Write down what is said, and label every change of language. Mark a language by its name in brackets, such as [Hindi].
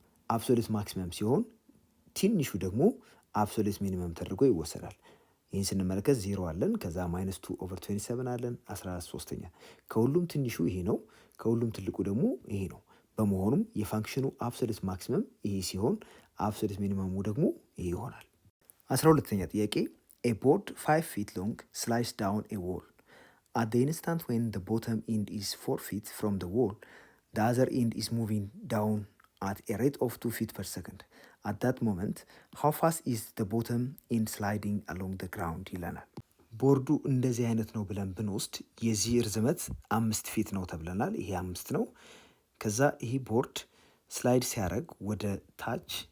[Amharic] አብሶሉት ማክሲመም ሲሆን ትንሹ ደግሞ አብሶሉት ሚኒመም ተደርጎ ይወሰዳል። ይህን ስንመለከት 0 አለን፣ ከዛ ማይነስ 2/27 አለን፣ 14/3 ከሁሉም ትንሹ ይሄ ነው፣ ከሁሉም ትልቁ ደግሞ ይሄ ነው። በመሆኑም የፋንክሽኑ አብሶሉት ማክሲመም ይሄ ሲሆን አብሶሉት ሚኒመሙ ደግሞ ይሄ ይሆናል። 12ኛ ጥያቄ [English] a board 5 feet long slides down a wall. At the instant when the bottom end is 4 feet from the wall, the other end is moving down at a rate of 2 feet per second. At that moment, how fast is the bottom end sliding along the ground [Amharic] ይለናል። ቦርዱ እንደዚህ አይነት ነው ብለን ብንወስድ የዚህ ርዝመት 5 ፊት ነው ተብለናል። ይሄ 5 ነው። ከዛ ይሄ ቦርድ ስላይድ ሲያደርግ ወደ ታች